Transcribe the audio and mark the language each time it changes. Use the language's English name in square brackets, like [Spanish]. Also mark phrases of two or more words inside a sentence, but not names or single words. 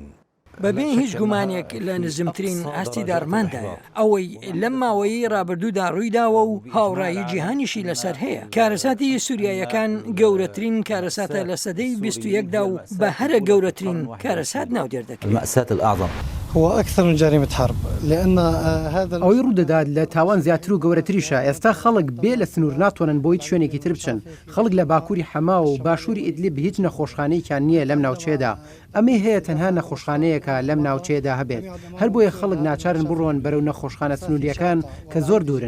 [Central Kurdish] بەبێ هیچ گومانێک لە نزمترین ئاستی دارماندایە ئەوەی لەم ماوەیی ڕابردوودا ڕوویداوە و هاوڕایی جیهانیشی لەسەر هەیە. کارەساتی سووریایەکان گەورەترین کارەساتە لە سەدەی 21دا و بە هەرە گەورەترین کارەسات ناودێر دەکرێت. [Arabic] هو أكثر من جريمة حرب لأن هذا [Central Kurdish] ئەوەی ڕوودەدات لە تاوان زیاتر و گەورەتریشە. ئێستا خەڵک بێ لە سنوور ناتوانن بۆی شوێنێکی تر بچن. خەڵک لە باکووری حەما و باشووری ئیدلیب هیچ نەخۆشخانەیەکیان نییە لەم ناوچێدا. ئەمە هەیە تەنها نەخۆشخانەیەکە لەم ناوچێدا هەبێت. هەر بۆیە خەڵک ناچارن بڕۆن بەرەو نەخۆشخانە سنووریەکان کە زۆر دوورن.